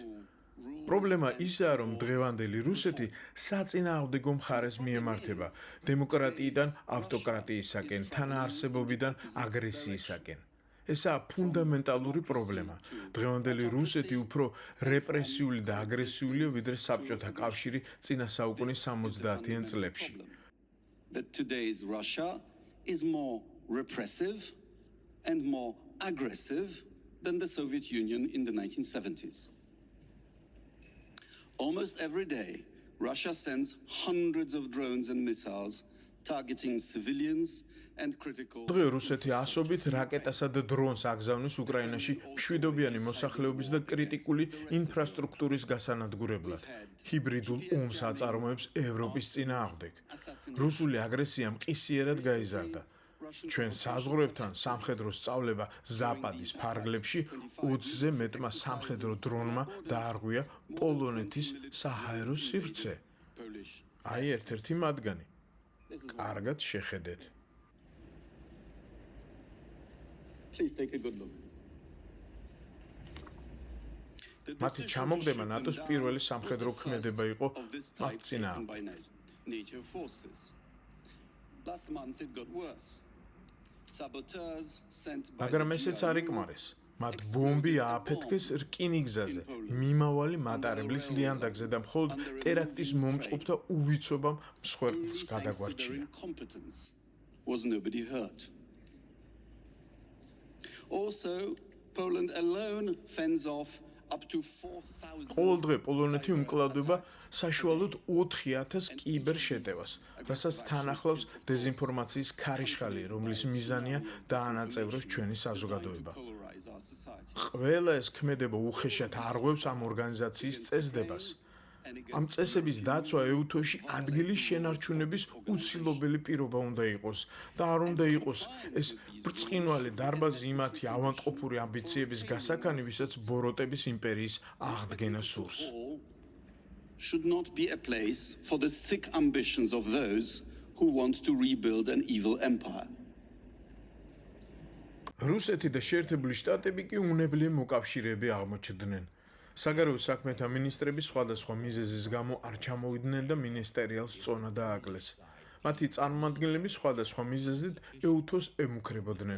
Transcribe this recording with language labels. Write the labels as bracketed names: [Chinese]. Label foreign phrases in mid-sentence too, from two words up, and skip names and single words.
[Georgian] პრობლემა ისაა, რომ დღევანდელი რუსეთი საწინააღმდეგო მხარეს მიემართება დემოკრატიიდან ავტოკრატიისაკენ, თანაარსებობიდან აგრესიისაკენ. ესაა ფუნდამენტალური პრობლემა. დღევანდელი რუსეთი უფრო რეპრესიული და აგრესიულია, ვიდრე საბჭოთა კავშირი წინა საუკუნის 70-იან წლებში. [English] That today's Russia is more repressive and more aggressive than the Soviet Union in the 1970s. Almost every day, Russia sends hundreds of drones and missiles targeting civilians and critical. [Georgian] დღე რუსეთი ასობით რაკეტასა და დრონს აგზავნის უკრაინაში მშვიდობიანი მოსახლეობის და კრიტიკული ინფრასტრუქტურის გასანადგურებლად. ჰიბრიდულ ომს აწარმოებს ევროპის წინააღმდეგ. რუსული აგრესია მყისიერად გაიზარდა. ჩვენ საზღვრებთან სამხედრო სწავლება ზაპადის ფარგლებში 20-ზე მეტმა სამხედრო დრონმა დაარღვია პოლონეთის საჰაერო სივრცე. აი ერთ-ერთი მათგანი. კარგად შეხედეთ. [English] Please take a good look. [Georgian] მათი ჩამოგდება ნატოს პირველი სამხედრო ქმედება იყო მათ წინააღმდეგ. [English] NATO forces. Last month it got worse. Saboteurs sent by [Georgian] მაგრამ ესეც არ იკმარეს. მათ ბომბი ააფეთქეს რკინიგზაზე, მიმავალი მატარებლის ლიანდაგზე და მხოლოდ ტერაქტის მომწყობთა უვიცობამ მსხვერპლს გადაგვარჩინა. [English] Was nobody hurt. Also, Poland alone fends off up to 4,000. [Georgian] ყოველ დღე პოლონეთი უმკლავდება საშუალოდ 4,000 კიბერ შეტევას, რასაც თან ახლავს დეზინფორმაციის ქარიშხალი, რომლის მიზანია დაანაწევროს ჩვენი საზოგადოება. ყველა ეს ქმედება უხეშად არღვევს ამ ორგანიზაციის წესდებას. ამ წესების დაცვა ეუთოში ადგილის შენარჩუნების უცილობელი პირობა უნდა იყოს და არ უნდა იყოს ეს ბრწყინვალე დარბაზი იმათი ავანტყოფური ამბიციების გასაქანი, ვისაც ბოროტების იმპერიის აღდგენა სურს. [English] Should not be a place for the sick ambitions of those who want to rebuild an evil empire. [Georgian] რუსეთი და შეერთებული შტატები კი უნებლიე მოკავშირეები აღმოჩნდნენ. საგარეო საქმეთა მინისტრები სხვადასხვა მიზეზის გამო არ ჩამოვიდნენ და მინისტერიალს წონა დააკლეს. მათი წარმომადგენლები სხვადასხვა მიზეზით ეუთოს ემუქრებოდნენ.